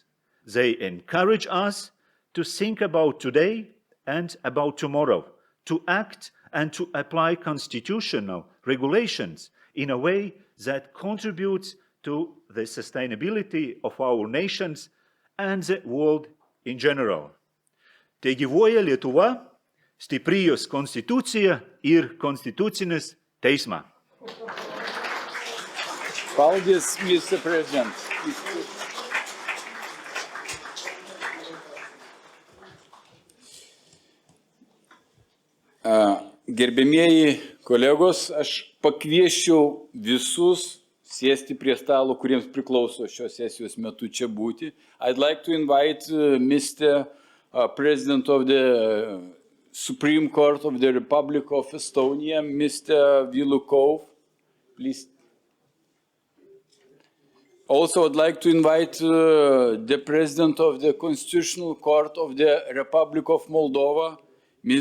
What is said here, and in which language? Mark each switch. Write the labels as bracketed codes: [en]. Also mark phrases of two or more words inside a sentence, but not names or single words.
[en] They encourage us to think about today and about tomorrow, to act and to apply constitutional regulations in a way that contributes to the sustainability of our nations and the world in general. [lt] Tegyvuoja Lietuva, stipri jos konstitucija ir konstitucinis teismas. [en] Paldies, Mr. President. [lt] Gerbėmieji kolegos, aš pakviesčiau visus sėsti prie stalo, kuriems priklauso šios sesijos metu čia būti. [en] I'd like to invite Mr. President of the Supreme Court of the Republic of Estonia, Mr. Vilukov, please. Also, I'd like to invite the President of the Constitutional Court of the Republic of Moldova, Ms.